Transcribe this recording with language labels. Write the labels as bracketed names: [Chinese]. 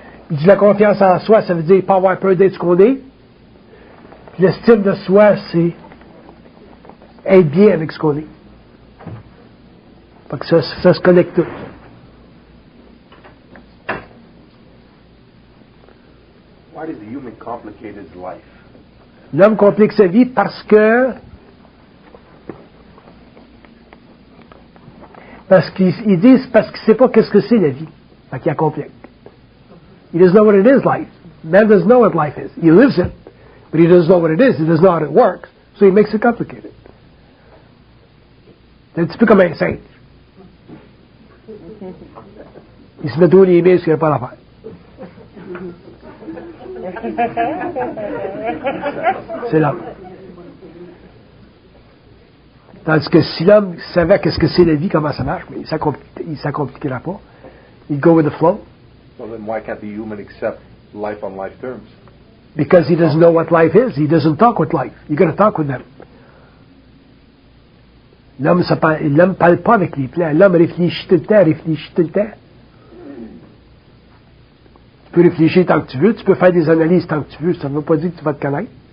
[French] Il dit la confiance en soi, ça veut dire pas avoir peur d'être ce qu'on est. Puis l'estime de soi, c'est être bien avec ce qu'on est. Fait que ça se connecte tout. [English] Why does the human complicate his life? [French] L'homme complique sa vie parce qu'ils disent parce qu'il ne sait pas qu'est-ce que c'est la vie. Fait qu'il la complique. [English] He doesn't know what it is, life. Man doesn't know what life is. He lives it, but he doesn't know what it is. He doesn't know how it works. So he makes it complicated. [French] C'est un petit peu comme un singe. Il se met tous les mains, ce qu'il n'y a pas l'affaire. C'est l'homme. Tandis que si l'homme savait qu'est-ce que c'est la vie, comment ça marche, mais il ne s'accompliquera pas. [English] Il go with the flow. So then why can't the human accept life on life terms? Because he doesn't know what life is. He doesn't talk with life. You got to talk with them. [French] L'homme ne parle pas avec les plans. L'homme réfléchit tout le temps. Tu peux réfléchir tant que tu veux, tu peux faire des analyses tant que tu veux, ça ne veut pas dire que tu vas te connaître.